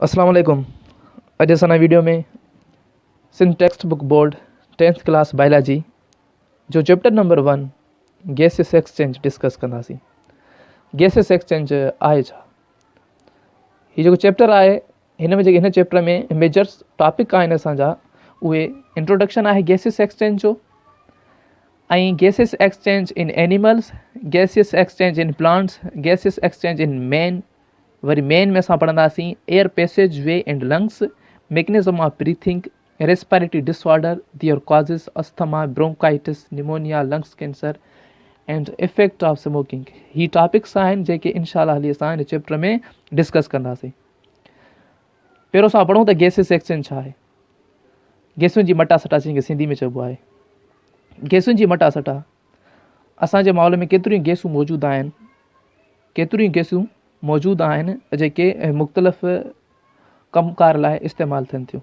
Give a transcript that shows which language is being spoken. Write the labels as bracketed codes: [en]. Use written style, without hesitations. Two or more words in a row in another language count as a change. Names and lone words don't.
[sd] अस्सलाम वालेकुम। अॼु असां वीडियो में सिंध टेक्स्ट बुक बोर्ड [en] 10th class biology [sd] जो [en] chapter number 1 gaseous exchange [sd] डिस्कस कंदासीं। [en] gaseous exchange [sd] आहे छा? हीउ जेको चैप्टर आहे हिन चैप्टर में [en] majors topic [sd] आहिनि असांजा उहे इंट्रोडक्शन आहे [en] gaseous exchange [sd] जो, ऐं [en] gaseous exchange in animals, gaseous exchange in plants, gaseous exchange in man. [sd] वरी मेन में असां पढ़ंदासीं [en] air passage way and lungs, mechanism of breathing, respiratory disorder, their causes, asthma, bronchitis, pneumonia, lungs cancer and effect of smoking. [sd] ही टॉपिक्स आहिनि जेके इंशाल्लाह हली असां हिन चैप्टर में डिस्कस कंदासीं। पहिरियों असां पढ़ूं त [en] gaseous exchange [sd] छा आहे। गैसुनि जी मटासटा जंहिंखे सिंधी में चइबो आहे। गैसुनि जी मटासटा, असांजे माहौल में केतिरियूं गैसूं मौजूदु आहिनि, केतिरियूं गैसूं मौजूदु आहिनि जेके मुख़्तलिफ़ कमकार लाइ इस्तेमालु थियनि थियूं।